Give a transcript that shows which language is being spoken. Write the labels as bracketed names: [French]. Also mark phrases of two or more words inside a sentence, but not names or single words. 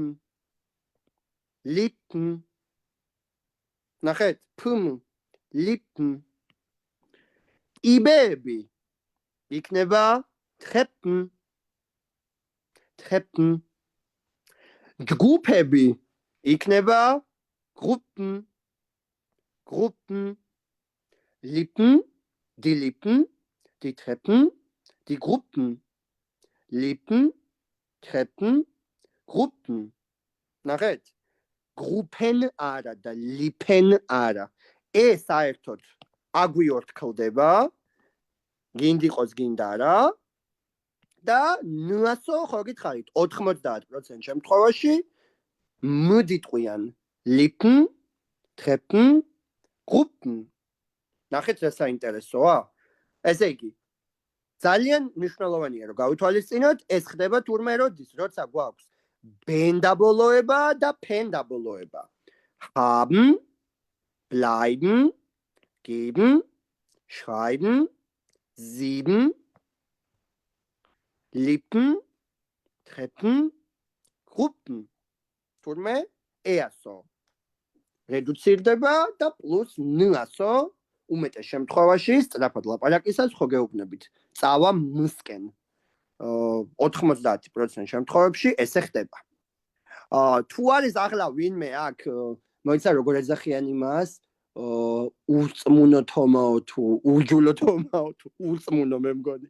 [German] lippen. [Georgian] ნახეთ, ფ-მ lippen. იბეები იქნება treppen. [German] treppen. [Georgian] ჯგუფები იქნება gruppen. [German] gruppen. Lippen, die Lippen, die Treppen, die Gruppen. Lippen, Treppen, Gruppen. [Georgian] ნახეთ? Gruppen არა და Lippen არა. ეს საერთოდ აგვიორთქლდება, გინდიყოს გინდა რა და ნ-ასო ხო გითხარით 90% შემთხვევაში მ-დიტყვიან [German] Lippen, Treppen, Gruppen. [Georgian] ნახეთ რა საინტერესოა? ესე იგი, ძალიან მნიშვნელოვანია რომ გავითვალისწინოთ, ეს ხდება თურმე როდის, როცა გვაქვს ben დაბოლოება და pen დაბოლოება. [German] Haben, bleiben, geben, schreiben, sieben, lippen, treppen, gruppen. [Georgian] თურმე easо. რედუცირდება და პლუს ნ-ასო უმეტეს შემთხვევაში სწრაფად ლაპარაკისას ხო გეუბნებით. წავა მ-სკენ. 90% შემთხვევებში ესე ხდება. თუ არის ახლა ვინმე აქ, მოიცა როგორ ეძახიან იმას, ურწმუნო თომაო თუ ურჯულო თომაო თუ ურწმუნო მე მგონი.